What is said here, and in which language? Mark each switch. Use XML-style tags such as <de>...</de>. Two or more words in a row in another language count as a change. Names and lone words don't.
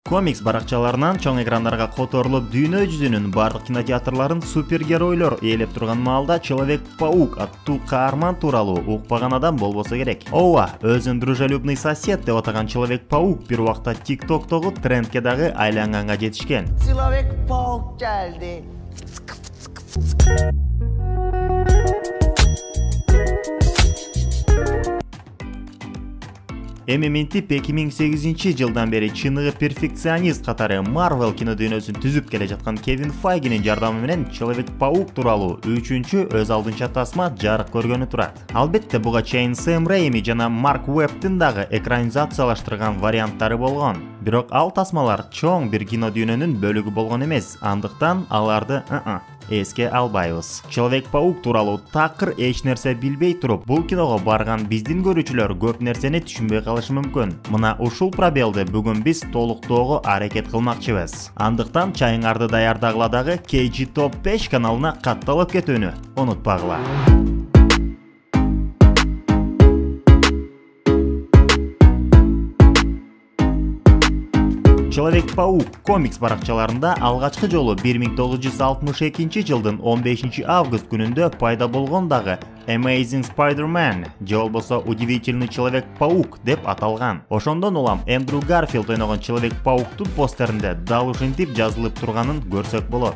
<ky>Комикс баракчаларынан чоң экрандарга которулуп, дүйнө жүзүнүн бардык кинотеатрларын супергеройлор ээлеп турган маалда Человек-паук аттуу каарман тууралуу укпаган адам болбосо керек. Ооба, өзүн</ky> <ru>дружелюбный сосед</ru> <ky>деп атаган Человек-паук бир убакта TikToктогу трендке дагы айланганга жетишкен. Человек-паук geldi. Эми минтип 2008 жылдан бери чыныгы перфекционист катары Marvel кино дүйнөсүн түзүп келе жаткан Кевин Файгинин жардамы менен Человек-паук тууралуу 3-чү өз алдынча тасма жарык көргөнү турат. Албетте буга чейин Сэм Рэйми жана Марк Уэббтин дагы экранизациялаштырган варианттары болгон. Бирок ал тасмалар чоң бир кино дүйнөнүн бөлүгү болгон эмес. Андыктан аларды эске албайбыз. Человек-паук тууралуу такыр эч нерсе билбей туруп, бул киного барган биздин көрүүчүлөр көп нерсени түшүнбөй калышы мүмкүн. Мына ушул пробелди бүгүн биз толуктоого аракет кылмакчыбыз. Андыктан чайыңарды даярдагыла дагы KG Top 5 каналына катталып кетүүнү унутпагыла. Человек-паук комикс баракчаларында алгачкы жолу 1962 жылдын 15 август күнүндө пайда болгон дагы Amazing Spider-Man же болбосо Удивительный Человек-паук деп аталган. Ошондон улам Эндрю Гарфилд ойногон Человек-пауктун постеринде дал ушинтип жазылып турганын көрсөк болот.</ky>